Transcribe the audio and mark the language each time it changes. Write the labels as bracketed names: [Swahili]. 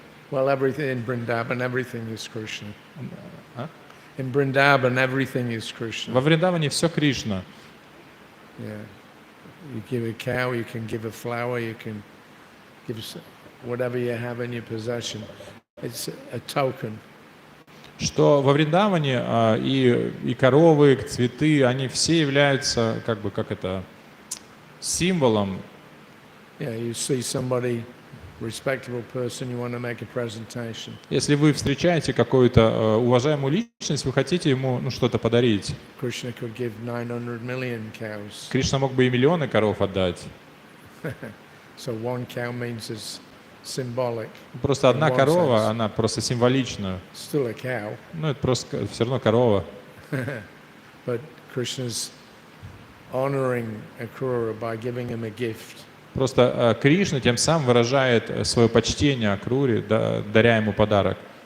[English] Well, everything in Vrindavan, everything is Krishna. In Vrindavan, everything is Krishna. [Russian] Во Вриндаване все Кришна. [English] Yeah. You give a cow, you can give a flower, you can give whatever you have in your possession. It's a token. [Russian] Что во Вриндаване и коровы, и цветы, они все являются символом. [English] Yeah, you see somebody, respectable person, you want to make a presentation. [Russian] Если вы встречаете какую-то уважаемую личность, вы хотите ему что-то подарить. [English] Krishna could give 900 million cows. [Russian] Кришна мог бы и миллионы коров отдать. [English] So one cow means it's symbolic. [Russian] Просто одна корова, она просто символична. [English] Still a cow. [Russian] Ну, это просто все равно корова. [English] But Krishna's honoring Akrura by giving him a gift. [Russian] Просто Кришна тем самым выражает свое почтение Акруре, даря ему подарок.